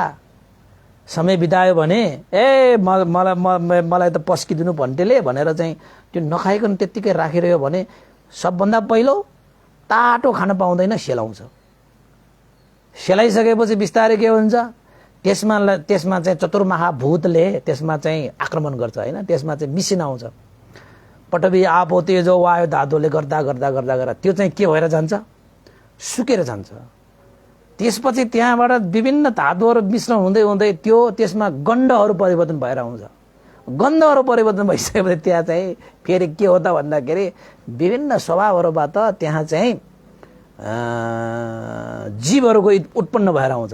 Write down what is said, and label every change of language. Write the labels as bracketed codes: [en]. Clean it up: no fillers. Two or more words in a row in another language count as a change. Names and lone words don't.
[ne] समय बितायो भने मलाई त पस्किदिनु भन्टेले भनेर चाहिँ त्यो नखाइकन त्यत्तिकै राखिरह्यो भने सबभन्दा पहिलो टाटो खान पाउँदैन, सेलाउँछ। सेलाइसकेपछि बिस्तारै के हुन्छ, त्यसमा चाहिँ चतुर्माहा भूतले त्यसमा चाहिँ आक्रमण गर्छ होइन। त्यसमा चाहिँ मिसिन आउँछ, [pi] पटवी आपो तेजो वायु [ne] धातुले गर्दा गर्दा गर्दा गर्दा त्यो चाहिँ के भएर जान्छ, सुकेर जान्छ। त्यसपछि त्यहाँबाट विभिन्न धातुहरू मिश्रण हुँदै हुँदै त्यसमा गन्धहरू परिवर्तन भएर आउँछ। गन्धहरू परिवर्तन भइसकेपछि त्यहाँ चाहिँ फेरि के हो त भन्दाखेरि विभिन्न स्वभावहरूबाट त्यहाँ चाहिँ जीवहरूको उत्पन्न भएर आउँछ।